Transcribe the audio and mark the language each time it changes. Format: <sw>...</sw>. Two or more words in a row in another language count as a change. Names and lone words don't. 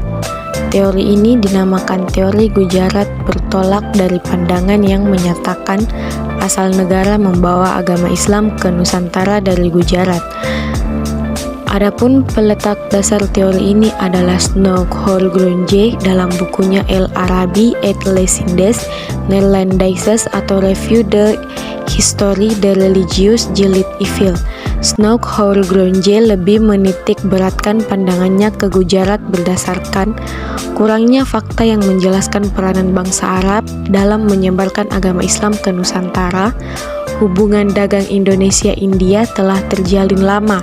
<id>Teori ini dinamakan teori Gujarat bertolak dari pandangan yang menyatakan asal negara membawa agama Islam ke Nusantara dari Gujarat. Adapun peletak dasar teori ini adalah Snouk Horgrondje dalam bukunya El Arabi et les Indes Neerlandaises atau Revue de Histoire de Religieux jilid Ivil. Snouk Horgrondje lebih menitik beratkan pandangannya ke Gujarat berdasarkan kurangnya fakta yang menjelaskan peranan bangsa Arab dalam menyebarkan agama Islam ke Nusantara. Hubungan dagang Indonesia-India telah terjalin lama.</id>